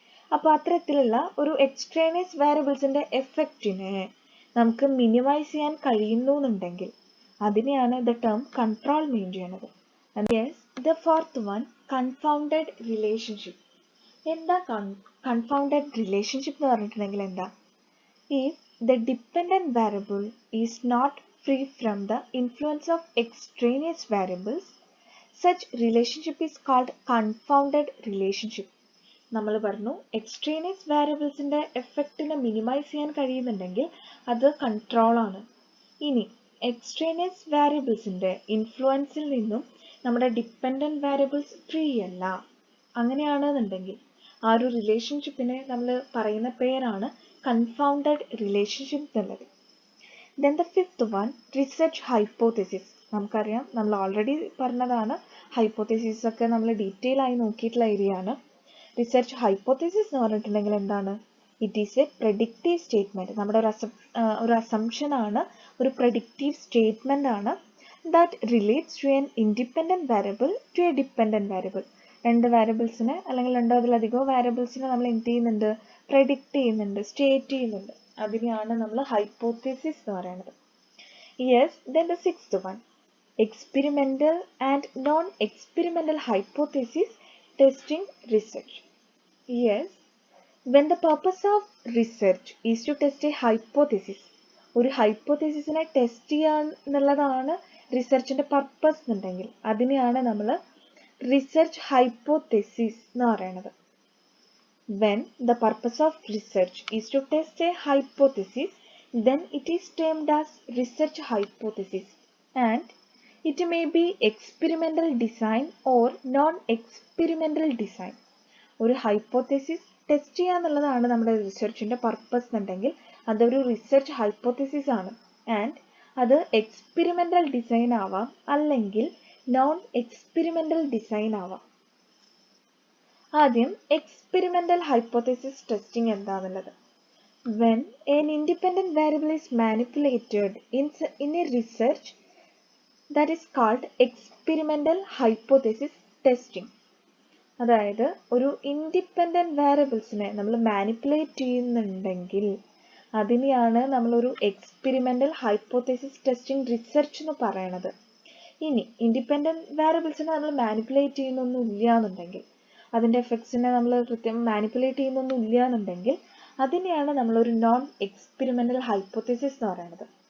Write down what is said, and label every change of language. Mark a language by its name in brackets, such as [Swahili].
[Malayalam] അപ്പോൾ അത്തരത്തിലുള്ള ഒരു എക്സ്ട്രേനിയസ് വാരിയബിൾസിൻ്റെ എഫക്റ്റിനെ നമുക്ക് മിനിമൈസ് ചെയ്യാൻ കഴിയുന്നു എന്നുണ്ടെങ്കിൽ അതിനെയാണ് ദ ടേം കൺട്രോൾ മീൻ ചെയ്യുന്നത്. [English] Yes, the fourth one, confounded relationship. [Malayalam] എന്താ കൺഫൗണ്ടഡ് റിലേഷൻഷിപ്പ് എന്ന് പറഞ്ഞിട്ടുണ്ടെങ്കിൽ എന്താ? [English] If the dependent variable is not free from the influence of extraneous variables, such relationship is called confounded relationship. [Malayalam] നമ്മൾ പറഞ്ഞു എക്സ്ട്രേനിയസ് വാരിയബിൾസിൻ്റെ എഫക്റ്റിനെ മിനിമൈസ് ചെയ്യാൻ കഴിയുന്നുണ്ടെങ്കിൽ അത് control ആണ്. ഇനി എക്സ്ട്രേനിയസ് വാരിയബിൾസിൻ്റെ ഇൻഫ്ലുവൻസിൽ നിന്നും നമ്മുടെ ഡിപ്പെൻഡൻറ്റ് വാരിയബിൾസ് ഫ്രീ അല്ല, അങ്ങനെയാണെന്നുണ്ടെങ്കിൽ ആ ഒരു റിലേഷൻഷിപ്പിനെ നമ്മൾ പറയുന്ന പേരാണ് കൺഫൗണ്ടഡ് റിലേഷൻഷിപ്പ് എന്നുള്ളത്. [English] Then the fifth one, research hypothesis. [Malayalam] നമുക്കറിയാം, നമ്മൾ ഓൾറെഡി പറഞ്ഞതാണ്, ഹൈപ്പോത്തസിസ് ഒക്കെ നമ്മൾ ഡീറ്റെയിൽ ആയി നോക്കിയിട്ടുള്ള ഏരിയ ആണ്. റിസർച്ച് ഹൈപ്പോത്തസിസ് എന്ന് പറഞ്ഞിട്ടുണ്ടെങ്കിൽ എന്താണ്? [English] It is a predictive statement. [Malayalam] നമ്മുടെ ഒരു അസംഷൻ ആണ്, ഒരു പ്രഡിക്റ്റീവ് സ്റ്റേറ്റ്മെന്റ് ആണ്. [English] That relates to an independent variable to a dependent variable. [Malayalam] രണ്ട് വാരിയബിൾസിനെ അല്ലെങ്കിൽ രണ്ടോ അതിലധികമോ വാരിയബിൾസിനെ നമ്മൾ എന്ത് ചെയ്യുന്നുണ്ട്? പ്രഡിക്റ്റ് ചെയ്യുന്നുണ്ട്, സ്റ്റേറ്റ് ചെയ്യുന്നുണ്ട്. അതിനെയാണ് നമ്മൾ ഹൈപ്പോത്തസിസ് എന്ന് പറയുന്നത്. [English] Yes, then the sixth one, experimental and non-experimental hypothesis testing research. Yes, when the purpose of research is to test a hypothesis, [Malayalam] ഒരു ഹൈപ്പോത്തസിസിനെ ടെസ്റ്റ് ചെയ്യാന്നുള്ളതാണ് റിസർച്ചിന്റെ പർപ്പസ് എന്നുണ്ടെങ്കിൽ അതിനെയാണ് നമ്മൾ റിസർച്ച് ഹൈപ്പോത്തസിസ് എന്ന് പറയുന്നത്. [English] When the purpose of research is to test a hypothesis, then it is termed as research hypothesis, and it may be experimental design or non-experimental design. [Malayalam] ഒരു hypothesis test ചെയ്യാന്നുള്ളതാണ് നമ്മുടെ റിസർച്ചിന്റെ purpose എന്നുണ്ടെങ്കിൽ അതൊരു research hypothesis ആണ്. And അത് experimental design ആവാം, അല്ലെങ്കിൽ non experimental design ആവാം. ആദ്യം എക്സ്പെരിമെന്റൽ ഹൈപ്പോത്തസിസ് ടെസ്റ്റിംഗ് എന്താണെന്നുള്ളത്. [English] When an independent variable is manipulated in a research, that is called experimental hypothesis testing. [Malayalam] അതായത് ഒരു ഇൻഡിപെൻഡന്റ് വേരിയബിൾസിനെ നമ്മൾ മാനിപ്പുലേറ്റ് ചെയ്യുന്നുണ്ടെങ്കിൽ അതിനെയാണ് നമ്മളൊരു എക്സ്പെരിമെന്റൽ ഹൈപ്പോത്തസിസ് ടെസ്റ്റിംഗ് റിസർച്ച് എന്ന് പറയണത്. ഇനി ഇൻഡിപെൻഡന്റ് വേരിയബിൾസിനെ നമ്മൾ മാനിപ്പുലേറ്റ് ചെയ്യുന്നൊന്നും ഇല്ല എന്നുണ്ടെങ്കിൽ, അതിൻ്റെ എഫക്ട്സിനെ നമ്മൾ കൃത്യം മാനിപ്പുലേറ്റ് ചെയ്യുന്നൊന്നും ഇല്ല എന്നുണ്ടെങ്കിൽ അതിനെയാണ് നമ്മളൊരു നോൺ എക്സ്പെരിമെന്റൽ ഹൈപ്പോത്തസിസ് എന്ന് പറയുന്നത്.